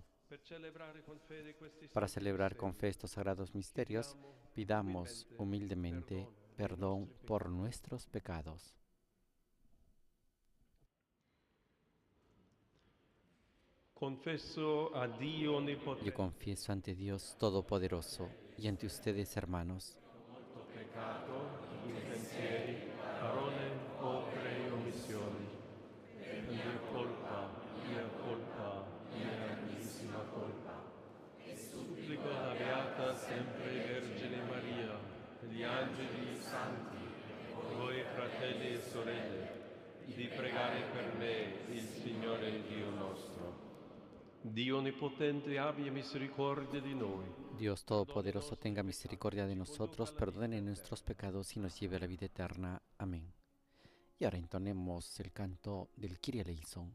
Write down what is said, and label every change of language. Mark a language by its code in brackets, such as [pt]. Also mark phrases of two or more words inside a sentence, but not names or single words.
[es] Para celebrar con fe estos sagrados misterios, pidamos humildemente perdón por nuestros pecados. [it] confesso a Dio [es] Yo [it] Onnipotente, [es] confieso ante Dios Todopoderoso y ante ustedes, hermanos, [it] peccato, in pensieri, parole, opere e omissioni, mia colpa, mia grandissima colpa. Supplico la Beata sempre Vergine Maria, gli angeli santi, voi fratelli e sorelle, di pregare per me, il Signore Dio nostro. Dio Onnipotente abbia misericordia di noi. [es] Dios Todopoderoso tenga misericordia de nosotros, perdone nuestros pecados y nos lleve a la vida eterna. Amén. Y ahora entonemos el canto del Kyrie eleison.